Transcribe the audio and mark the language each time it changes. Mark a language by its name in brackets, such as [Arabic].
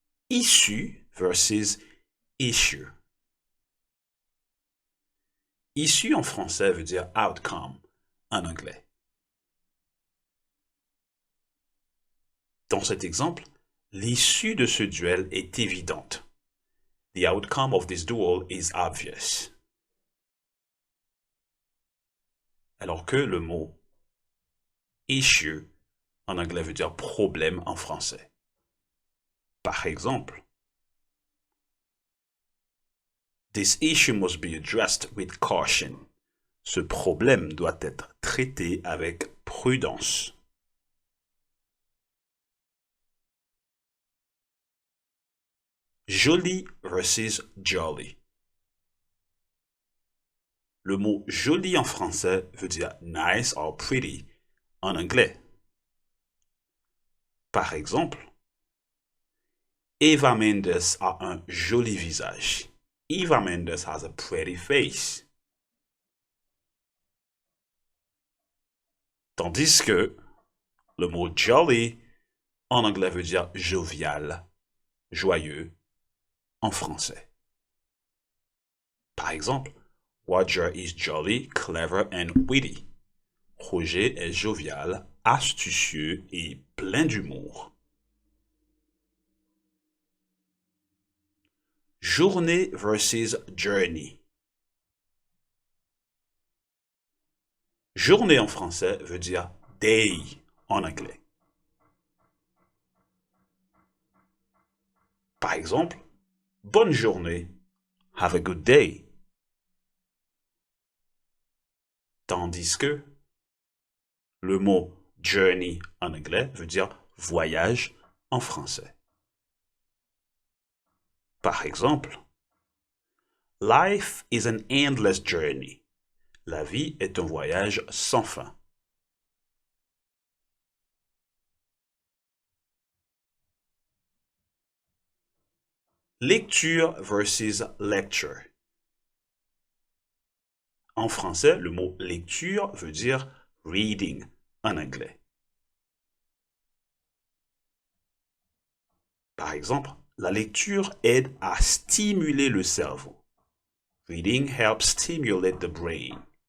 [French] Issue versus issue. Issue en français veut dire outcome en anglais. Dans cet exemple, l'issue de ce duel est évidente. [English] The outcome of this duel is obvious. [French] Alors que le mot issue en anglais veut dire problème en français. Par exemple, [English] this issue must be addressed with caution. [French] Ce problème doit être traité avec prudence. Joli versus jolly. Le mot joli en français veut dire nice or pretty en anglais. Par exemple, Eva Mendes a un joli visage. [English] Eva Mendes has a pretty face. [French] Tandis que le mot jolly en anglais veut dire jovial, joyeux en français. Par exemple, [English] Roger is jolly, clever and witty. [French] Roger est jovial, astucieux et plein d'humour. Journée versus journey. Journée en français veut dire day en anglais. Par exemple, bonne journée, [English] have a good day. [French] Tandis que le mot journey en anglais veut dire voyage en français. Par exemple, [English] life is an endless journey. [French] La vie est un voyage sans fin. Lecture versus lecture. En français, le mot lecture veut dire reading en anglais. Par exemple, la lecture aide à stimuler le cerveau. [English] Reading helps stimulate the brain.